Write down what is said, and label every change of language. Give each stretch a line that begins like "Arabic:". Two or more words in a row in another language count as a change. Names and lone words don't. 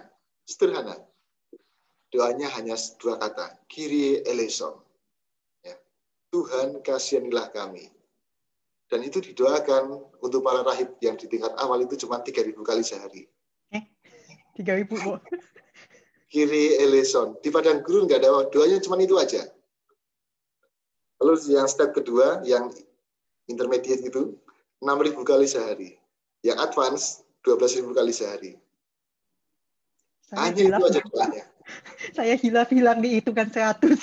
Indonesian: Sederhana. Doanya hanya dua kata,
Greek: Kyrie eleison.
Indonesian: Ya. Tuhan kasihanilah kami. Dan itu didoakan untuk para rahib yang di tingkat awal itu cuma 3.000 kali sehari. 3.000 kok.
Greek: Kyrie eleison.
Indonesian: Di padang gurun nggak ada doanya, cuma itu aja. Lalu yang step kedua, yang intermediate itu 6.000 kali sehari. Yang advance 12.000 kali sehari. Hanya itu aja doanya. Saya hilang dihitungan 100.